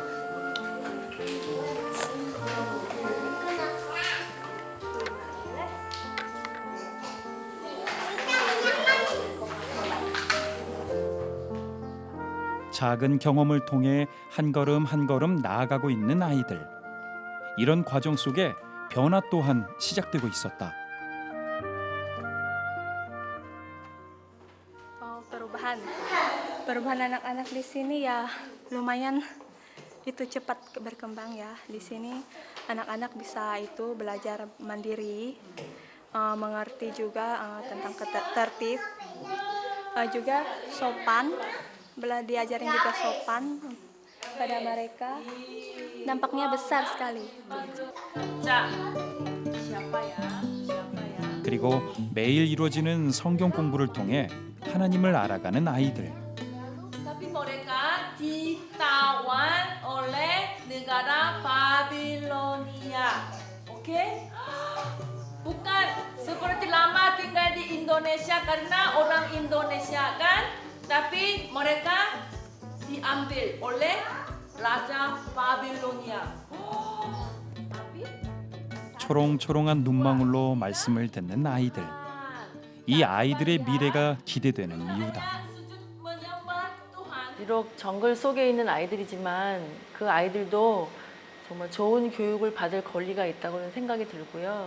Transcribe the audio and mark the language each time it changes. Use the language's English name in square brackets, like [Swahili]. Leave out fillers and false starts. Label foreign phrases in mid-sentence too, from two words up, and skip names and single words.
[Korean] 작은 경험을 통해 한 걸음 한 걸음 나아가고 있는 아이들. 이런 과정 속에 변화 또한 시작되고 있었다. [Indonesian] Perubahan anak-anak di sini ya lumayan itu cepat berkembang ya. Di sini anak-anak bisa itu belajar mandiri, mengerti juga tentang tertib, juga sopan, diajarin juga sopan pada mereka. Dampaknya besar sekali. [Korean] 그리고 매일 이루어지는 성경 공부를 통해 하나님을 알아가는 아이들. [Indonesian] Tapi mereka ditawan oleh negara Babilonia. Oke? Bukan seperti lama tinggal di Indonesia karena orang Indonesia kan, tapi mereka diambil oleh Raja Babilonia. [Korean] 초롱초롱한 눈망울로 말씀을 듣는 아이들. 이 아이들의 미래가 기대되는 이유다. 비록 정글 속에 있는 아이들이지만 그 아이들도 정말 좋은 교육을 받을 권리가 있다고는 생각이 들고요.